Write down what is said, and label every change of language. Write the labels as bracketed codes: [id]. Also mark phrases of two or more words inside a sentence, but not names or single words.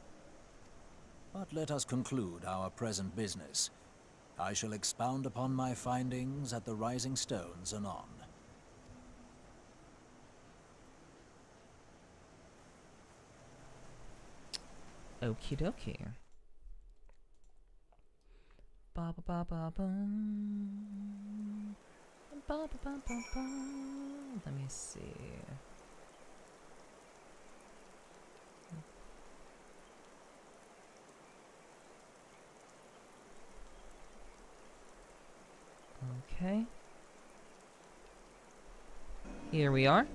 [en] But let us conclude our present business. I shall expound upon my findings at the Rising Stones anon. Okie dokie. Ba ba ba ba bum. Ba ba ba ba ba. Let me see. Okay. Here we are.